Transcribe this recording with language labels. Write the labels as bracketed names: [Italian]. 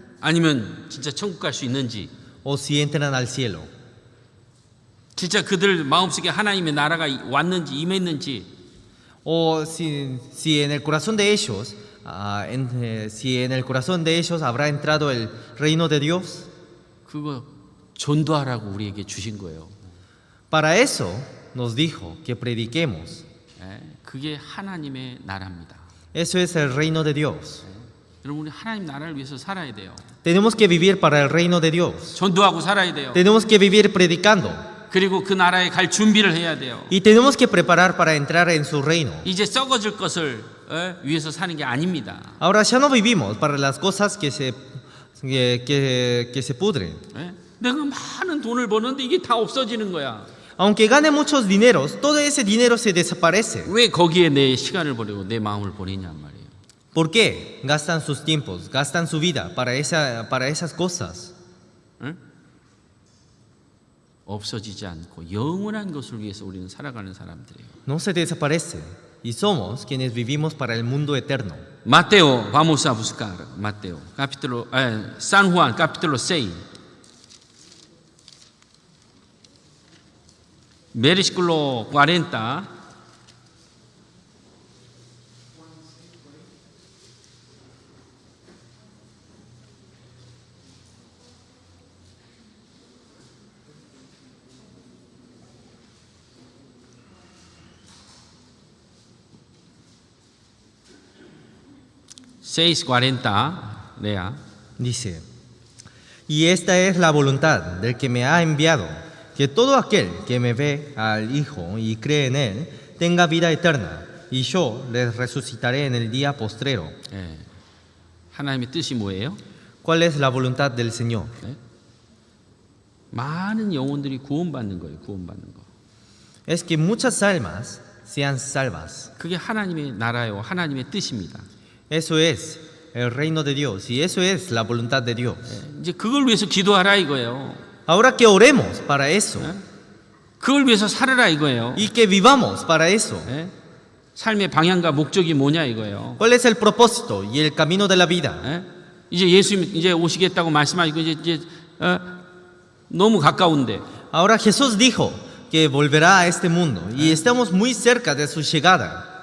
[Korean] 아니면 진짜 천국 갈 수 있는지, [Spanish] o si entran al cielo. [Korean] 진짜 그들 마음속에 하나님의 나라가 왔는지 임했는지, [Spanish] O si en el corazón de ellos, si en el corazón de ellos habrá entrado el reino de Dios. [Korean] 그거 전도하라고 우리에게 주신 거예요. [Spanish] Para eso nos dijo que prediquemos. [Korean] 그게 하나님의 나라입니다. [Spanish] Eso es el reino de Dios. [Korean] 여러분, 우리 하나님 나라를 위해서 살아야 돼요. [Spanish] Tenemos que vivir para el reino de Dios. [Korean] 전도하고 살아야 돼요. [Spanish] Tenemos que vivir predicando. [Korean] 그리고 그 나라에 갈 준비를 해야 돼요. [Spanish] Y tenemos que preparar para entrar en su reino. [Korean] 이제 썩어질 것을 위해서 사는 게 아닙니다. [Spanish] Ahora ya no vivimos para las cosas que se pudren. [Korean] 내가 많은 돈을 버는데 이게 다 없어지는 거야. [Spanish] Aunque gane muchos dineros, todo ese dinero se desaparece. [Korean] 왜 거기에 내 시간을 보내고 내 마음을 보내냔 말이에요. [Spanish] ¿Por qué gastan sus tiempos, gastan su vida para esas cosas? [Korean] 없어지지 않고 영원한 것을 위해서 우리는 살아가는 사람들이에요. [Spanish] No se desaparece y somos quienes vivimos para el mundo eterno. Mateo, vamos a buscar Mateo, San Juan, capítulo 6. Versículo 40. Lea. Dice, Y esta es la voluntad del que me ha enviado, que todo aquel que me ve al Hijo y cree en Él tenga vida eterna, y yo les resucitaré en el día postrero. [Korean] 예. 하나님의 뜻이 뭐예요? [Spanish] ¿Cuál es la voluntad del Señor? [Korean] 많은 영혼들이 구원받는 거예요. 구원받는 거. [Spanish] Es que muchas almas sean salvas. [Korean] 그게 하나님의 나라요. 하나님의 뜻입니다. [Spanish] Eso es el reino de Dios, y eso es la voluntad de Dios. [Korean] 예. 이제 그걸 위해서 기도하라 이거예요. [Spanish] Ahora que oremos para eso, [Korean] 그걸 위해서 살아라 이거예요. [Spanish] y que vivamos para eso. [Korean] 예? 삶의 방향과 목적이 뭐냐 이거예요. [Spanish] ¿Cuál es el propósito y el camino de la vida? [Korean] 예? 이제 예수님 이제 오시겠다고 말씀하시고 이제 너무 가까운데 [Spanish] Ahora Jesús dijo que volverá a este mundo, y estamos muy cerca de su llegada.